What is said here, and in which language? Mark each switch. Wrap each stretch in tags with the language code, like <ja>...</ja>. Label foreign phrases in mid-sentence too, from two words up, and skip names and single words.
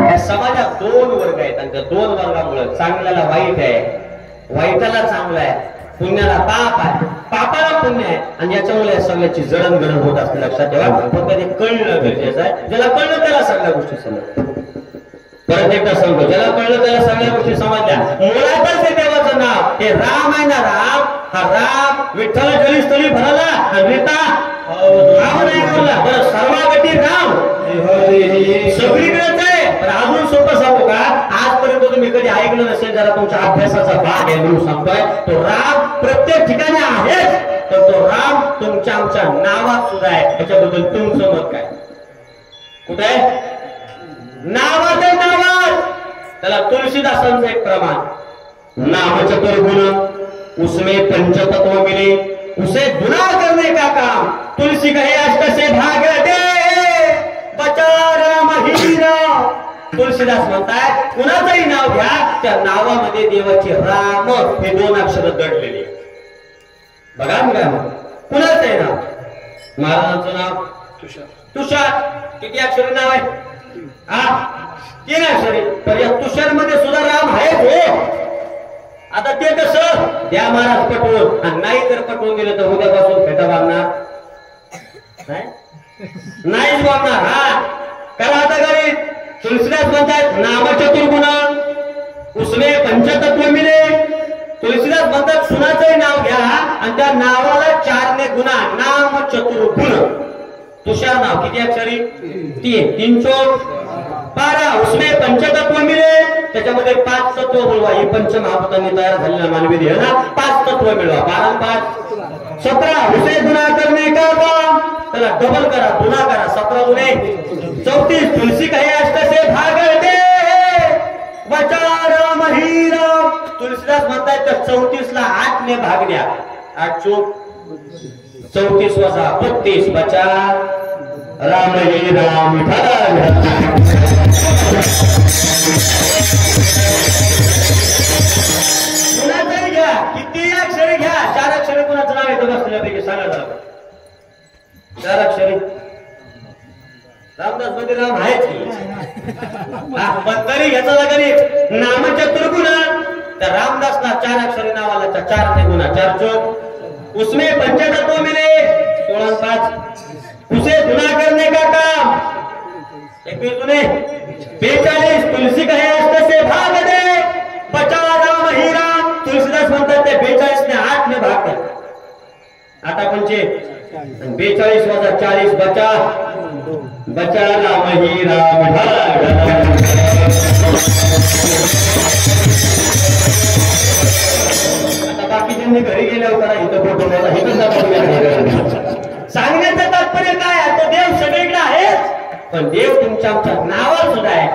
<mr>या समाजात दोन वर्ग आहेत आणि त्या दोन वर्गामुळे चांगल्याला वाईट आहे, वाईटाला चांगलं आहे, पुण्याला पाप आहे, पापाला पुण्य आहे. आणि याच्यामुळे या सगळ्याची जडणघडण होत असते. लक्षात ठेवा, फक्त ते कळणं गरजेचं आहे. ज्याला कळलं त्याला सगळ्या गोष्टी समजतात. परत एकदा सांगतो, ज्याला कळलं त्याला सगळ्या गोष्टी समजल्या. मुळातच हे देवाचं नाव, हे राम आहे ना, राम हा राम विठ्ठल जलीस्थळी भरला आणि रीता राम नाही बोलला. बरं, सर्वागती राम सगळीकडेच आहे. पण अजून सोपं सांगू का, आजपर्यंत तुम्ही कधी ऐकलं नसेल, जरा तुमच्या अभ्यासाचा भाग आहे म्हणून सांगतोय. तो राम प्रत्येक ठिकाणी आहेच, तर तो राम तुमच्या आमच्या नावात सुद्धा आहे. याच्याबद्दल तुमचं मत काय? कुठे आहे? नावात आहे, नावात. त्याला तुलसीदासांचं एक प्रमाण,</mr> <hi>नाम चतुर्गुण उसमें पंचतत्व मिले, उसे गुना करने का काम तुलसी कहे अष्ट से भाग दे, बचा राम हीरा.</hi> <mr>तुलसीदास म्हणतात, कुणाचंही नाव घ्या, त्या नावामध्ये देवाचे राम हे दोन अक्षर दडलेले. बघा मी काय म्हणतो, कुणाचं आहे नाव? महाराजांचं नाव तुषार. किती अक्षरी नाव आहे? 3 अक्षरी. तर या तुषार मध्ये सुद्धा राम आहे हो. आता ते कसं द्या महाराज पटवून, आणि नाही जर पटवून दिलं तर उद्यापासून फेटा बांधणार नाहीच बांधणार. हा करा आता घरी. तुलसीदास म्हणतात</mr> <hi>नाम चतुर्गुण उसमे पंचतत्व मिले.</hi> <mr>तुलसीदास म्हणतात सुनाचंही नाव घ्या आणि त्या नावाला 4 ने गुणा,</mr> <hi>नाम चतुर्गुण.</hi> <mr>तुषार नाव किती अक्षरी? 3 चोक 12.</mr> <hi>उसमे पंचतत्व मिले,</hi> <mr>त्याच्यामध्ये 5 तत्व बोलवा. ही पंचमहाभूतांनी तयार झालेला मानवी देह ना, 5 तत्व मिळवा. 12 5 17.</mr> <hi>उसे गुना करणे का काम,</hi> <mr>त्याला डबल करा, गुना करा. 17 गुणे 34.</mr> <hi>तुलसी कहे अष्ट से भागते बचा राम ही राम.</hi> <mr>तुलसीदास म्हणतात तर 34 ला 8 ने भाग द्या. 8 चोक 34 वजा 32</mr> <hi>बचा राम ही राम.</hi> <mr>कुणाचंही घ्या, किती अक्षरी घ्या. 4 अक्षरी कुणाचं नाव येतं बसल्यापैकी सांगा जरा. 4 अक्षरी रामदास मध्ये राम आहेच पण तरी घ्यायचा लागेल</mr> <hi>नाम चतुर्गुण.</hi> <mr>तर रामदासला 4 अक्षरी नावाला 4 ने गुणा.</mr> <hi>4 चौक उसमें पंचतत्व मिले. 16 5. उसे गुना करने का काम 21 गुने 42. तुलसी कहे अष्ट से भाग दे बचा राम ही राम.</hi> <mr>तुलसीदास म्हणतात ते 42 ने 8 ने भाग कर. 8 पंचे 42 वजा 40</mr> <hi>बचा बचा राम ही राम.</hi> <mr>आता बाकीच्यांनी घरी गेल्यावर करा इथं फोटो मला सांगण्याचं तात्पर्य काय? आता देव सगळीकडे आहेच, पण देव तुमच्या आमच्या नावात सुद्धा आहे.</mr>